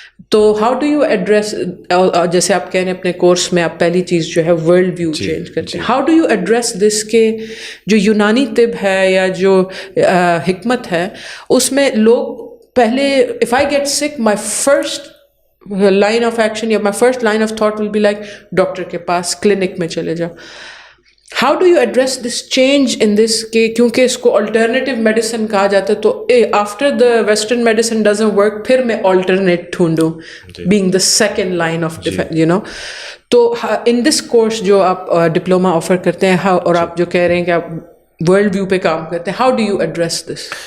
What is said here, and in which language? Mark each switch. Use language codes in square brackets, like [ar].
[ur] تو [en] how do you address, [ur] جیسے آپ کہہ رہے ہیں اپنے کورس میں آپ پہلی چیز جو ہے ورلڈ ویو چینج کرتے ہیں, [en] how do you address this [ur] کہ جو یونانی طب ہے یا جو حکمت ہے اس میں لوگ پہلے [en] if I get sick, my first line of action [ur] یا [en] my first line of thought will be like [ur] doctor کے پاس, کلینک میں چلے جاؤ. [en] How do you address this change in this [ur] کہ کیونکہ اس کو [en] alternative medicine [ur] کہا جاتا ہے, تو [en] after the western medicine doesn't work [ur] پھر میں [en] alternate ڈھونڈوں, being the second line of defense, you know. [ur] تو [en] in this course [ur] جو آپ ڈپلوما آفر کرتے ہیں اور آپ جو کہہ رہے ہیں کہ آپ ورلڈ ویو پہ کام کرتے ہیں, [en] how do you address this?